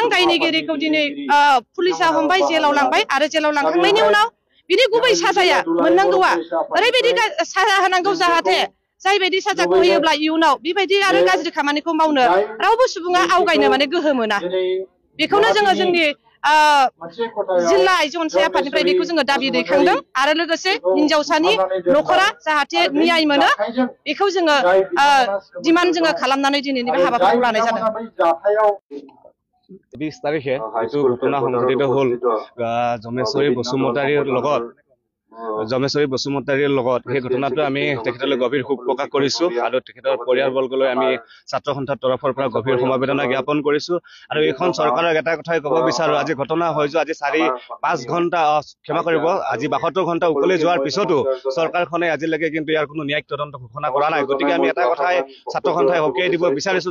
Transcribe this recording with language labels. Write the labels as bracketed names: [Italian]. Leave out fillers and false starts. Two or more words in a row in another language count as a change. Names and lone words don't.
[Bodo] दायनिगिरिखौ दिनै पुलिसा हमबाय जेलाव लांबाय आरो जेलाव लांखांनायनि उनाव बिनि गुबै साजाया मोननांगौआ ओरैबायदि साजा होनांगौ जाहाथे जायबायदि साजाखौ होयोब्ला इयुनाव बेबायदि आरो गाज्रि खामानिखौ मावनो रावबो सुबुङा आवगायनो माने गोहो मोना बेखौनो जोङो जोंनि जिल्ला आइजो अनसाय आफादनिफ्राय बेखौ जोङो दाबि दैखांदों आरो लोगोसे हिनजावसानि न'खरा जाहाथे न्याय मोनो बेखौ जोङो डिमान्ड जोङो खालामनानै दिनैनि बे हाबाफारिखौ लानाय जादों 20 तारिखे [Assamese] এইটো ঘটনা সংঘটিত হ'ল জমেশ্বৰী বসুমতাৰীৰ লগত সেই ঘটনাটো আমি তেখেতলৈ গভীৰ শোক প্ৰকাশ কৰিছো আৰু তেখেতৰ পৰিয়ালবৰ্গলৈ আমি ছাত্ৰ সন্থাৰ তৰফৰ পৰা গভীৰ সমবেদনা জ্ঞাপন কৰিছো আৰু এইখন চৰকাৰৰ এটা কথাই ক'ব বিচাৰো আজি ঘটনা হৈ যোৱা আজি 4-5 ঘণ্টা ক্ষমা কৰিব আজি 72 ঘণ্টা উকলি যোৱাৰ পিছতো চৰকাৰখনে আজিলৈকে কিন্তু ইয়াৰ কোনো ন্যায়িক তদন্ত ঘোষণা কৰা নাই গতিকে আমি এটা কথাই ছাত্ৰ সন্থাই হকিয়াই দিব বিচাৰিছো